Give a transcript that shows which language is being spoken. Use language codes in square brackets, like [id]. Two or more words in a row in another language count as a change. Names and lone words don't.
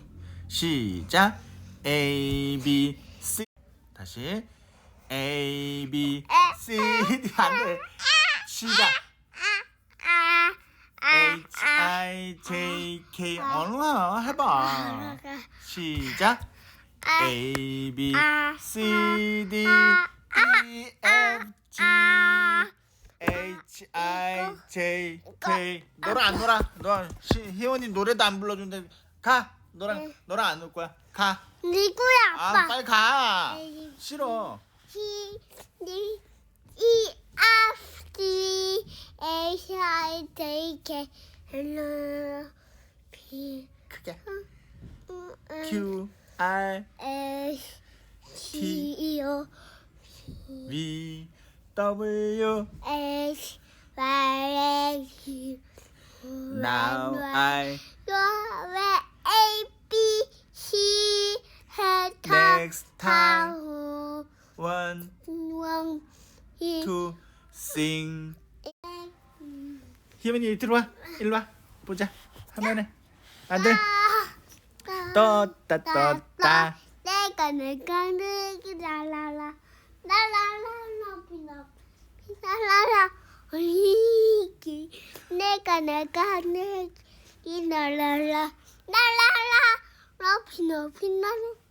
[en] 시작. A B C. 다시 A B C D. 안돼. 시작. H I J K. [ko] 얼른 해봐. 시작. [en] A B C D E F G H I J K. [ko] 너랑 안 놀아. 너 희원이 노래도 안 불러준대. 가. 너랑 안 놀 거야. 가. 누구야 아빠? 빨리 가. 싫어. [en] F D H I J K L P [ko] 크게. [en] Q R S T O V W X Y Z. Now I A B C Next time. 타후 want 원 to sing. [ko] 희원이 이리 와. 일로 와. 보자. 화면에. 아들. 떴다. 내가 라라라 라라라 피나라라 어리기 내가 라라라 라라라 피나라